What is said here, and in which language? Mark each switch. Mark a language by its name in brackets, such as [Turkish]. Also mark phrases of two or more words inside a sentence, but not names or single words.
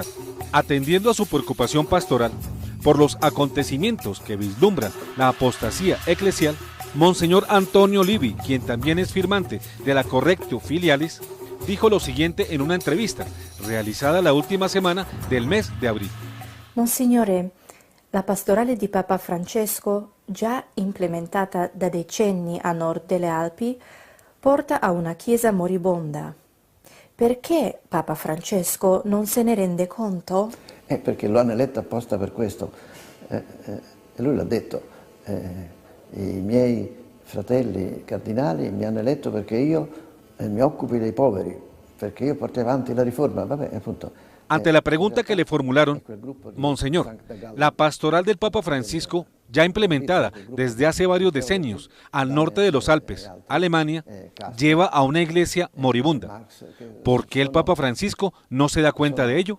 [Spanish] Atendiendo a su preocupación pastoral por los acontecimientos que vislumbran la apostasía eclesial, Monseñor Antonio Livi, quien también es firmante de la Correctio Filialis, dijo lo siguiente en una entrevista realizada la última semana del mes de abril. [Italian] Monsignore, la pastorale di Papa Francesco, già implementata da decenni a nord delle Alpi, porta a una chiesa moribonda. Perché Papa Francesco non se ne rende conto? Perché lo hanno eletto apposta per questo. E lui l'ha detto, i miei fratelli cardinali mi hanno eletto perché io mi occupi dei poveri, perché io portai avanti la riforma, vabbè, appunto. [Spanish] Ante la pregunta que le formularon, Monseñor, la pastoral del Papa Francisco, ya implementada desde hace varios decenios al norte de los Alpes, Alemania, lleva a una iglesia moribunda. ¿Por qué el Papa Francisco no se da cuenta de ello?